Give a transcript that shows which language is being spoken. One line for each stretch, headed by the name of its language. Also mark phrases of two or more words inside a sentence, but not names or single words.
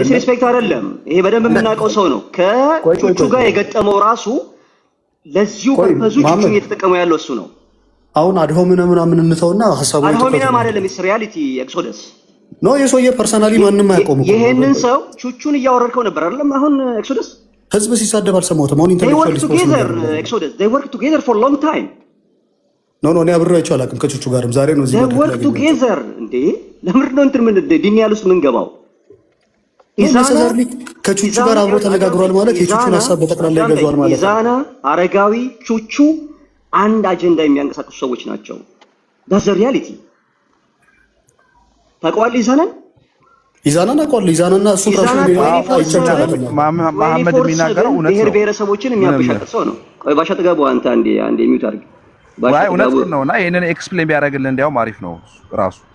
Amharic: ዲስሪስፔክት አይደለም። ይሄ በደንብ የምናውቀው ሰው ነው። ከቹቹ ጋር የገጠመው ራሱ ለዚሁ ፐርፐዙ ቹቹን እየተጠቀመው ያለው እሱ ነው። አሁን አድሆምና ምናምን እንተውና ሐሳቡ አድሆምና አይደለም
English: is reality
Amharic: ኤክሶደስ ነው። የሰውዬ ፐርሰናሊ ማንንም አያውቀውም። ይሄንን ሰው ቹቹን እያወረድከው ነበር አይደለም? አሁን ኤክሶደስ ህዝብ ሲሳደብ አልሰማሁትም። አሁን ኢንተርኔት
English: ኤክሶደስ they work together for long time
Amharic: ኖ እኔ አብሬያቸው አላውቅም ከቹቹ ጋርም ዛሬ ነው እዚህ
English: they work together
Amharic: እንዴ ለምን ነው እንትን ምን ዲኒያል ውስጥ ምን ገባው? ኢዛና ከቹቹ ጋር አብሮ ተነጋግሯል ማለት የቹቹን ሐሳብ በጠቅላላ ይገዛዋል ማለት ነው። ኢዛና አረጋዊ ቹቹ አንድ አጀንዳ የሚያንቀሳቅሱ ሰዎች ናቸው።
English: that's the reality
Amharic: ታውቀዋለህ ኢዛናን አውቀዋለሁ። ኢዛናና እሱ ራሱ መሐመድ የሚናገረው እውነት ነው። ብሔር ብሔረሰቦችን የሚያበሻቅጥ ሰው ነው። ቆይ ባሻ ጥጋቡ አንተ አንዴ ሚውት አድርግ። ባይ እውነት ነውና ይሄንን ኤክስፕሌን ቢያደርግልን እንዲያውም አሪፍ ነው ራሱ።